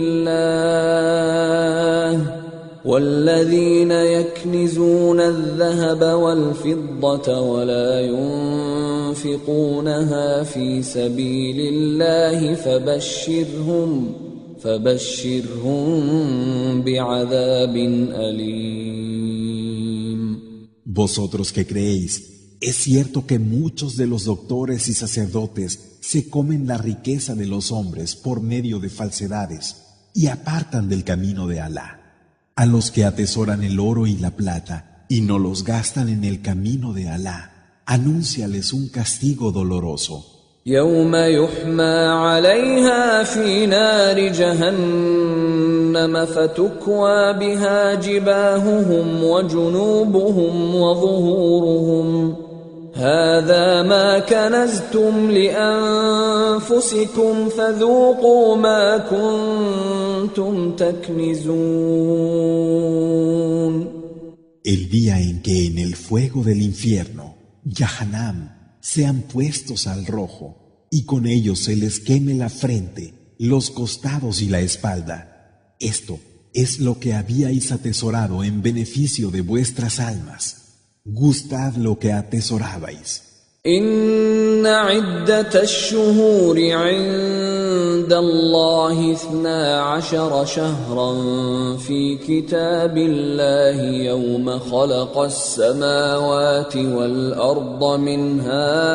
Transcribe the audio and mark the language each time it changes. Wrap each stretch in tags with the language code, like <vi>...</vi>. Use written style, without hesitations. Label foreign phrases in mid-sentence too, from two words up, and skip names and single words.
<ar>الله والذين يكنزون الذهب والفضة ولا ينفقونها في سبيل الله فبشرهم بعذاب أليم.</ar> <es>Vosotros que creéis, Es cierto que muchos de los doctores y sacerdotes se comen la riqueza de los hombres por medio de falsedades y apartan del camino de Alá. A los que atesoran el oro y la plata y no los gastan en el camino de Alá, anúnciales un castigo doloroso.</es> <ar>يوم يحمى عليها في نار جهنم فتكوى بها جباههم وجنوبهم وظهورهم هذا ما كنزتم لأنفسكم فذوقوا ما كنتم تكنزون.</ar> <es>El día en que en el fuego del infierno, Yahanam, sean puestos al rojo, y con ellos se les queme la frente, los costados y la espalda. Esto es lo que habíais atesorado en beneficio de vuestras almas. Gustad lo que atesorabais.</es> <ar>إن عدة الشهور عند الله 12 شهرا في كتاب الله يوم خلق السماوات والأرض منها</ar>